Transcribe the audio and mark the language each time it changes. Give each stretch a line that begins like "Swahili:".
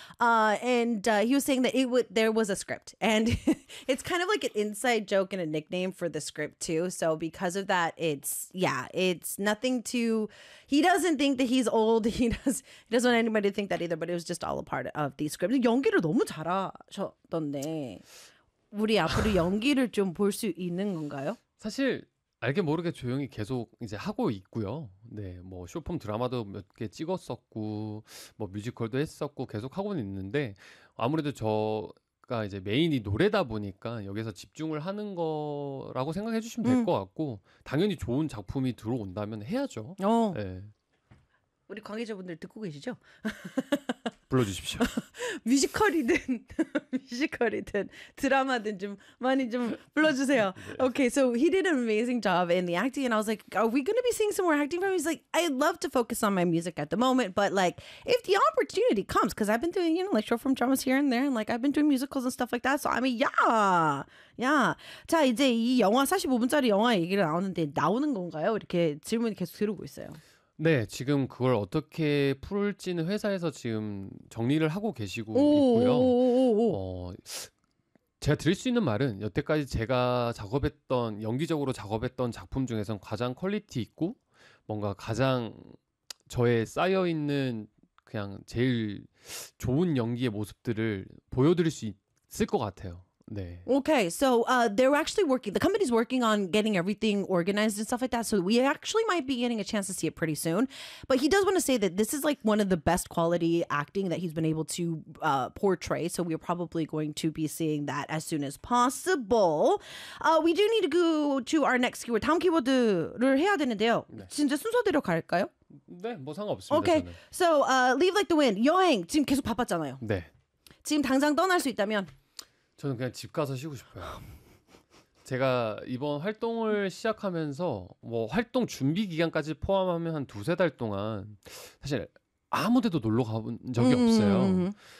English: And he was saying that there was a script. And it's kind of like an inside joke and a nickname for the script too. So because of that, he doesn't think that he's old. He doesn't want anybody to think that either, but it was just all a part of the script.
Korean: 연기를 너무 잘하셨던데 우리 앞으로 연기를 좀 볼 수 있는 건가요? 사실 알게 모르게 조용히 계속 이제 하고 있고요. 네, 뭐 쇼폼 드라마도 몇 개 찍었었고 뭐 뮤지컬도 했었고 계속 하고는 있는데 아무래도 저 그러니까 이제 메인이 노래다 보니까 여기서 집중을 하는 거라고 생각해 주시면 될 것 같고 당연히 좋은 작품이 들어온다면 해야죠. 네. 우리 관계자분들 듣고 계시죠? 불러주십시오. 뮤지컬이든 뮤지컬이든 드라마든 좀 많이 좀 불러주세요. 네.
English: Okay, so he did an amazing job in the acting, and I was like, are we going to be seeing some more acting from him? He's like, I'd love to focus on my music at the moment, but like, if the opportunity comes, because I've been doing, you know, like short form dramas here and there, and like I've been doing musicals and stuff like that. So I mean, yeah.
Korean: 자 이제 이 영화 45분짜리 영화 얘기를 나오는데 나오는 건가요? 이렇게 질문 계속 들어오고 있어요. 네, 지금 그걸 어떻게 풀지는 회사에서 지금 정리를 하고 계시고 제가 드릴 수 있는 말은 여태까지 제가 작업했던 연기적으로 작업했던 작품 중에선 가장 퀄리티 있고 뭔가 가장 저의 쌓여 있는 그냥 제일 좋은 연기의 모습들을 보여드릴 수 있을 것 같아요. 네.
English: Okay, so they're actually working. The company's working on getting everything organized and stuff like that. So we actually might be getting a chance to see it pretty soon. But he does want to say that this is like one of the best quality acting that he's been able to portray. So we're probably going to be seeing that as soon as possible. We do need to go to our next keyword.
Korean: 다음 키워드를 해야 되는데요. 네. 진짜 순서대로 갈까요? 네, 뭐 상관없습니다.
English: Okay,
Korean: 저는.
English: So leave like the wind.
Korean: 여행 지금 계속 바빴잖아요. 네. 지금 당장 떠날 수 있다면. 저는 그냥 집 가서 쉬고 싶어요. 제가 이번 활동을 시작하면서 뭐 활동 준비 기간까지 포함하면 한 두세 달 동안 사실 아무 데도 놀러 가본 적이 없어요.